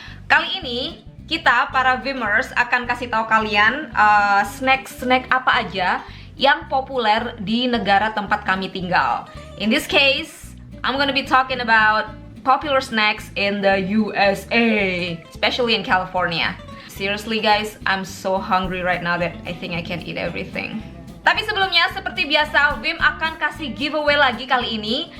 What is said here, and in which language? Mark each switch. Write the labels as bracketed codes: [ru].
[id] Kali ini kita para Vimers akan kasih tahu kalian snack-snack apa aja yang populer di negara tempat kami tinggal. [en] In this case, I'm gonna be talking about popular snacks in the USA, especially in California. Seriously guys, I'm so hungry right now that I think I can eat everything. [id] Tapi sebelumnya, seperti biasa, Vim akan kasih giveaway lagi kali ini.